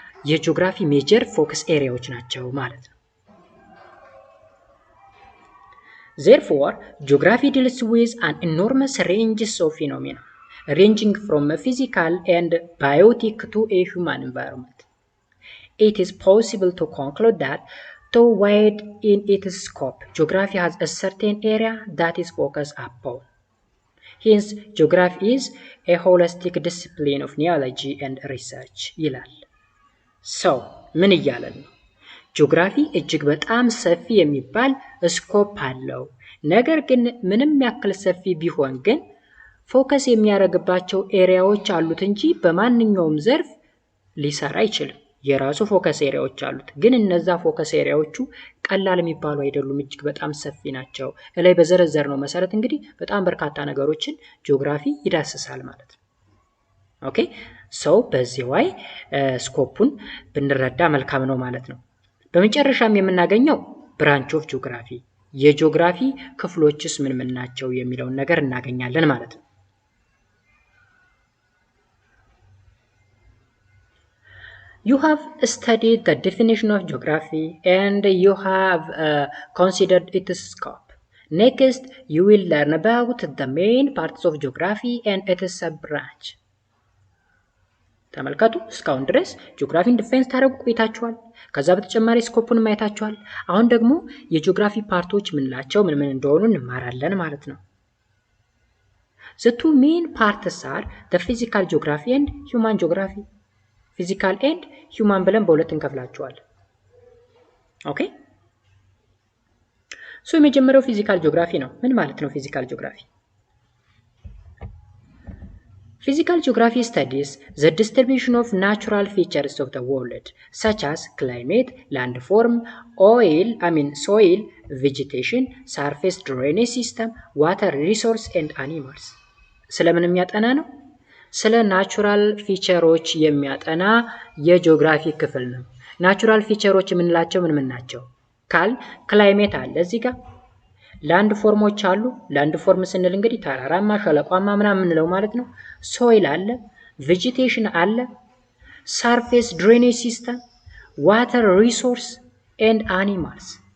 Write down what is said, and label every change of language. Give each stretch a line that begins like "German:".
Amharic: የጂኦግራፊ ሜጀር ፎከስ ኤሪያዎች ናቸው ማለት ነው።
English: Therefore, geography deals with an enormous range of phenomena, ranging from a physical and biotic to a human environment. It is possible to conclude that, though wide in its scope, geography has a certain area that is focused upon. Hence, geography is a holistic discipline of knowledge and research.
Amharic: ይላል። So, ምን እያለን ነው? ጂኦግራፊ እጅግ በጣም ሰፊ የሚባል ስኮፕ አለው። ነገር ግን ምንም ያክል ሰፊ ቢሆን ግን ፎከስ የሚያደርግባቸው ኤሪያዎች አሉት እንጂ በማንኛውም ዘርፍ ሊሰራ አይችልም። የራሱ ፎከስ ኤሪያዎች አሉት። ግን እነዛ ፎከስ ኤሪያዎቹ ቀላል የሚባሉ አይደሉም፣ እጅግ በጣም ሰፊ ናቸው። ላይ በዘረዘር ነው መሰረት እንግዲህ በጣም በርካታ ነገሮችን ጂኦግራፊ ይዳስሳል ማለት ነው። ኦኬ፣ ሰው በዚህ ዋይ ስኮፑን ብንረዳ መልካም ነው ማለት ነው። በመጨረሻም የምናገኘው ብራንች ኦፍ ጂኦግራፊ፣ የጂኦግራፊ ክፍሎችስ ምን ናቸው የሚለውን ነገር እናገኛለን ማለት ነው።
English: You have studied the definition of geography and you have considered its scope. Next, you will learn about the main parts of geography and its sub-branch.
Amharic: ተመልከቱ፣ እስካሁን ድረስ ጂኦግራፊን ዲፋይን ታደርጉ ቆይታችኋል። ከዛ በተጨማሪ ስኮፑን ማየታችኋል። አሁን ደግሞ የጂኦግራፊ ፓርቶች ምንላቸው ምን እንደሆኑ እንማራለን ማለት ነው።
English: The two main parts are the physical geography and human geography.
Amharic: ፊዚካል ኤንድ ሂውማን ብለን በሁለት እንከፍላቸዋለን። ኦኬ፣ ሶ የመጀመሪያው ፊዚካል ጂኦግራፊ ነው። ምን ማለት ነው ፊዚካል ጂኦግራፊ?
English: Physical geography studies the distribution of natural features of the world, such as climate, landform, soil, vegetation, surface drainage system, water resource and animals.
Amharic: ስለምን የሚያጠና ነው? ስለ ናቹራል ፊቸሮች የሚያጠና የጂኦግራፊ ክፍል ነው። ናቹራል ፊቸሮች የምንላቸው ምን ናቸው ካል ክላይሜት አለ እዚህ ጋር፣ ላንድ ፎርሞች አሉ። ላንድ ፎርም ስንል እንግዲህ ተራራማ፣ ሸለቋማ ምናምን የምንለው ማለት ነው። ሶይል አለ፣ ቬጂቴሽን አለ፣ ሰርፌስ ድሬኔጅ ሲስተም፣ ዋተር ሪሶርስ ኤንድ አኒማልስ።